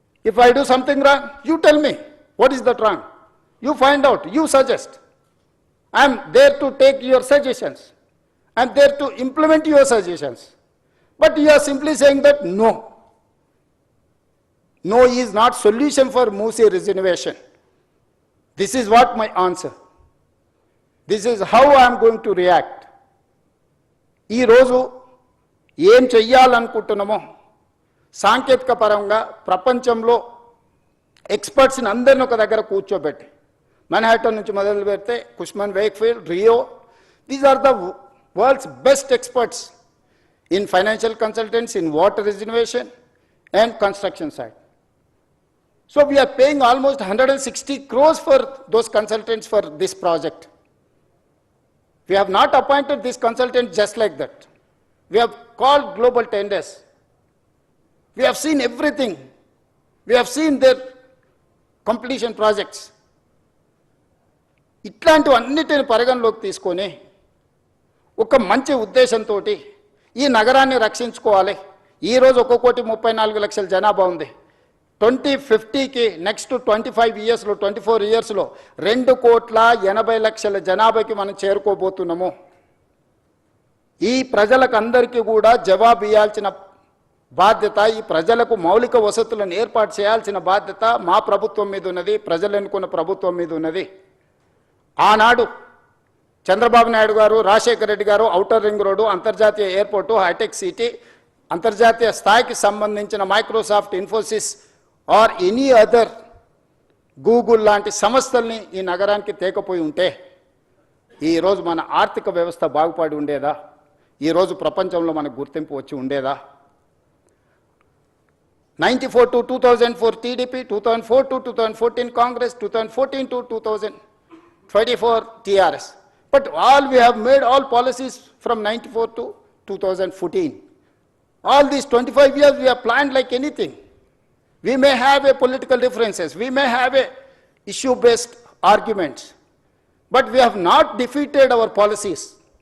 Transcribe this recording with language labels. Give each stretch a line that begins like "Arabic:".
English: If I do something wrong, you tell me what is that wrong, you find out, you suggest. I'm there to take your suggestions, I'm there to implement your suggestions, but you are simply saying that no. No is not solution for Musi reservation. This is what my answer. This is how I am going to react.
Telugu: ఈ రోజు ఏం చెయ్యాలనుకుంటున్నామో సాంకేతిక పరంగా ప్రపంచంలో ఎక్స్పర్ట్స్ని అందరిని ఒక దగ్గర కూర్చోబెట్టి, మన్హాటన్ నుంచి మొదలు పెడితే కుష్మన్ Wakefield, Rio,
English: These are the world's best experts in financial consultants, in water reservation and construction side. So we are paying almost 160 crores for those consultants for this project. We have not appointed this consultant just like that. We have called global tenders. We have seen everything. We have seen their completion projects.
Telugu: ఇట్లాంటివన్నిటిని పరిగణలోకి తీసుకొని ఒక మంచి ఉద్దేశంతో ఈ నగరాన్ని రక్షించుకోవాలి. ఈరోజు 1,34,00,000 జనాభా ఉంది. 2050కి నెక్స్ట్ 25 ఇయర్స్లో, 24 ఇయర్స్లో 2,80,00,000 జనాభాకి మనం చేరుకోబోతున్నాము. ఈ ప్రజలకు అందరికీ కూడా జవాబు ఇవ్వాల్సిన బాధ్యత, ఈ ప్రజలకు మౌలిక వసతులను ఏర్పాటు చేయాల్సిన బాధ్యత మా ప్రభుత్వం మీద ఉన్నది, ప్రజలు ఎన్నుకున్న ప్రభుత్వం మీద ఉన్నది. ఆనాడు చంద్రబాబు నాయుడు గారు, రాజశేఖర రెడ్డి గారు ఔటర్ రింగ్ రోడ్డు, అంతర్జాతీయ ఎయిర్పోర్టు, హైటెక్ సిటీ, అంతర్జాతీయ స్థాయికి సంబంధించిన Microsoft, Infosys
English: or any other
Telugu: Google లాంటి సంస్థల్ని ఈ నగరానికి తేకపోయి ఉంటే ఈరోజు మన ఆర్థిక వ్యవస్థ బాగుపడి ఉండేదా? ఈరోజు ప్రపంచంలో మనకు గుర్తింపు వచ్చి ఉండేదా?
English: 94 to 2004 TDP, 2004 to 2014 Congress, 2014 to 2000 24 TRS. But all we have made all policies from 94 to 2014. All these 25 years we have planned like anything. We may have a political differences, we may have a issue-based arguments, but we have not defeated our policies.